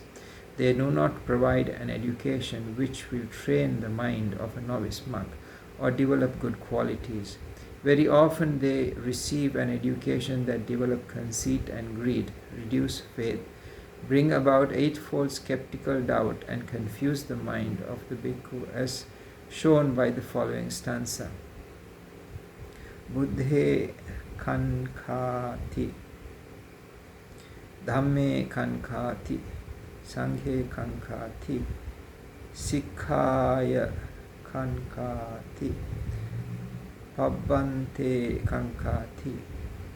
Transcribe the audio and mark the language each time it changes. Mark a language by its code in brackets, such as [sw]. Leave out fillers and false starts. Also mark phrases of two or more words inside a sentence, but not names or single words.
[en] They do not provide an education which will train the mind of a novice monk or develop good qualities. Very often they receive an education that develop conceit and greed, reduce faith, bring about eightfold skeptical doubt, and confuse the mind of the bhikkhu, as shown by the following stanza. [pi] Buddhe kankhati, dhamme kankhati, sanghe kankhati, sikhaya kankhati, pabbante kankhati,